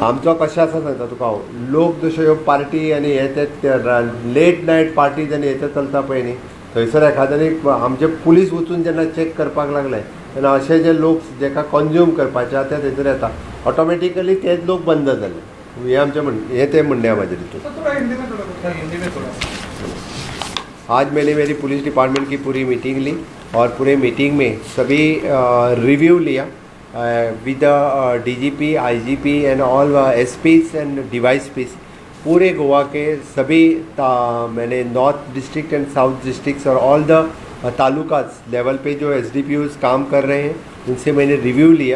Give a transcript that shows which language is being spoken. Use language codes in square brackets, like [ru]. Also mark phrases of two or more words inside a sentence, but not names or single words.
[kok] आमचो कशें आसा सांगता तुका हांव, लोक जश्यो ह्यो पार्टी आनी हे ते [en] late night parties [kok] आनी हेचे चलता पळय न्ही, थंयसर एखाद्यानी आमचे पुलीस वचून जेन्ना चॅक करपाक लागले तेन्ना अशे जे लोक जेका कंज्यूम करपाचे आसा ते थंयसर येता, ऑटोमॅटिकली तेच लोक बंद जाले. हे आमचे हे ते म्हणणे म्हाजे हितून. [hi] आज मैंने मेरी पुलिस डिपार्टमेंट की पूरी मीटिंग ली और पूरे मीटिंग में सभी रिव्यू लिया [en] with DGP, IGP and all SPs and DYSPs. [hi] पूरे गोवा के सभी मैंने [en] North District and South Districts [hi] और [en] all the talukas level [hi] पे जो SDPOs काम कर रहे हैं उनसे मैंने रिव्यू लिया.